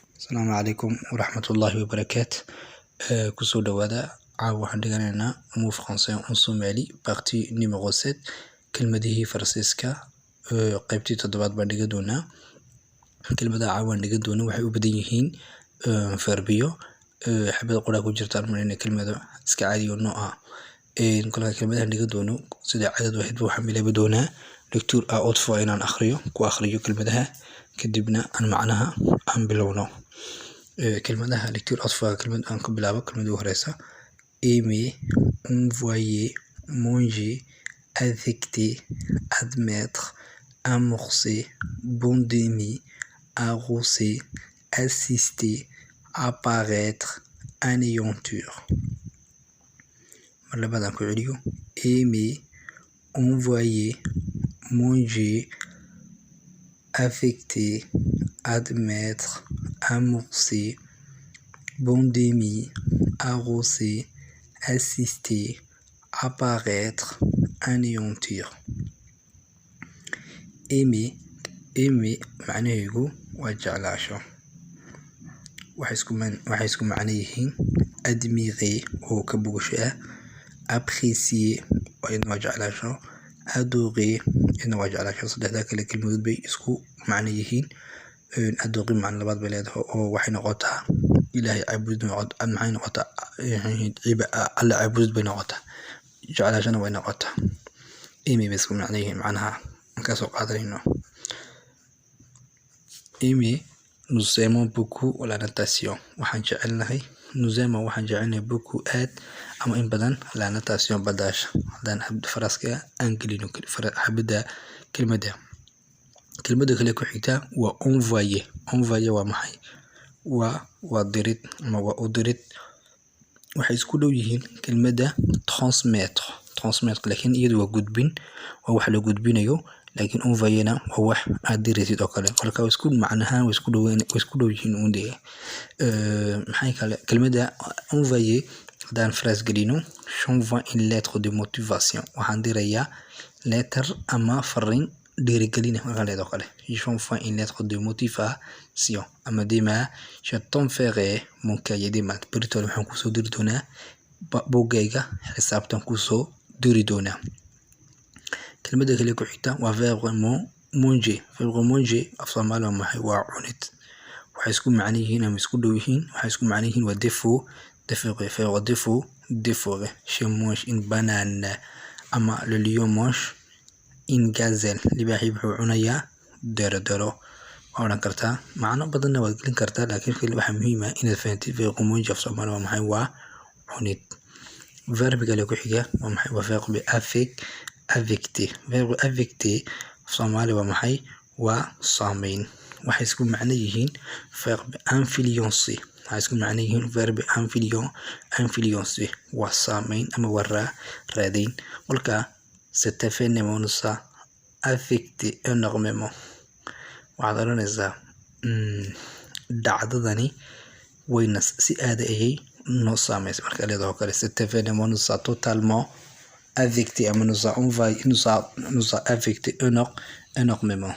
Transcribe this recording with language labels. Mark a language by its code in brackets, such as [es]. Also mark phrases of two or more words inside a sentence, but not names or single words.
[ar] السلام عليكم ورحمة الله وبركاته. [so] Kusoo dhawaada caawa waxaan dhiganaynaa [fr] move français en Somali partie numéro 7 [so] kelmadihii Faransiiska qaybtii toddobaad baan dhigan doonaa. Kelmadaha caawa aan dhigan doono waxay u badan yihiin verbiyo xabad qoraa ku jirta marina kelmado iska caadi oo nooc ah. Kolka kelmadaha dhigan doono sida caadadu ahayd waxaan bilaabi doonaa [fr] lecture à haute voix [so] inaan akhriyo kelmadaha kadibna aan macnaha aan bilowno. Kelmadaha [fr] lecture à haute voix [so] kelmad aan ka bilaabo kelmada ugu horeysa [fr] aimer, envoyer, manger, affecter, admettre, amorcer, bondemer, arroser, assister, apparaître, anéantir. [so] Marlabadan ku celiyo [fr] aimer, envoyer, manger, affecter, admettre, amorcer, bondemer, arroser, assister, apparaître, anéantir. [so] Aimer macnaheedu waa jeclaasho. Waxay isku macno yihiin admirer oo ka bogasho ah, apprécier waa jeclaasho, adorer waa jeclaasho. Saddexda kale kelmadood bay isku macno yihiin. Adorer macno labaad bay leedahay oo waxay noqotaa ilaahay caabud maxay noqotaa alla caabud bay noqotaa, jeclaashana way noqotaa. Aimer bay isku macno yihiin macnaha ka soo qaadanayno. [fr] Aimer, nous aimons beaucoup la natation. [so] Waxaan jecelnahay beaucoup aad ama in badan [fr] la natation [so] badaasha. Haddaan xabad faraska aan gelino xabada kelmada kale ku xigta waa envoyer. Envoyer waa maxay? waa dirid ama waa u dirid. Waxay isku dhow yihiin kelmada transmettre laakiin iyadu waa gudbin, waa wax la gudbinayo, laakiin envoyer-na waa wax aad diraysid oo kale. Kolka isku macnaha way isku dhow yihiin uundeega. Maxay kale kelmada envoyer haddaan phrase gelino [fr] j'envoie une lettre de motivation. [so] Waxaan dirayaa letter ama fariin dhiirigelin markaan leedahay kale. [fr] J'envoie une lettre de motivation ama demain je t'enverrai mon cahier des maths. [so] Beritoole waxaan kusoo diri doonaa buuggayga xisaabtan kusoo diri doonaa. Kelmada kale ku xigta waa [fr] verbe manger. Verbe manger [so] af Soomaali waa maxay? waa cunid. Waxay isku macno yihiin ama isku dhow yihiin. Waxay isku macno yihiin waa défaut. [fr] Verbe défaut. Je mange une banane ama le lion mange une gazelle. [so] Libaaxii wuxuu cunayaa dero. waa odhan kartaa macno badanna waad gelin kartaa, laakiin waxaa muhiim ah inaad fahantid [fr] verbe manger [so] af Soomaali waa maxay? waa cunid. Verbe kale ku xiga waa maxay? waa [fr] verbe affecter. Verbe affecter [so] af Soomaali waa maxay? waa saameyn. Waxay isku macno yihiin [fr] verbe influencer. [so] Waxay isku macno yihiin [fr] verbe influencer [so] waa saameyn ama waa raadayn. [fr] Kolka cet événement nous a affecté énormément. [so] waxaad oranaysaa dhacdadani wayna si aad ayay noo saameysay. marka leedahay kale [fr] cet événement nous a totalement affecté ama nous a affecté énormément.